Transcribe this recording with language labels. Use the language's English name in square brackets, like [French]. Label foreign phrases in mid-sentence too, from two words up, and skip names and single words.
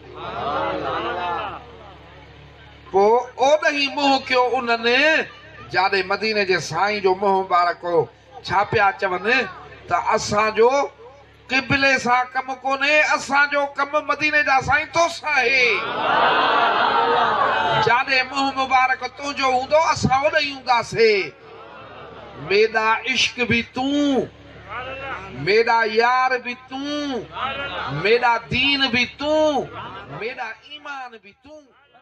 [Sindhi] पोइ ओॾही मोह कयो उन्हनि, जाॾे मदीने जे साईं जो मोह मुबारक हो। छा पिया चवनि त असांजो क़िबले सां कमु कोन्हे, असांजो कमु मदीने जा साईं तोसां आहे। जाॾे मोह मुबारक तुंहिंजो हूंदो असां ओॾे ई हूंदासीं। [Urdu] میرا عشق بھی تو، میرا یار بھی تو، میرا دین بھی تو، میرا ایمان بھی تو.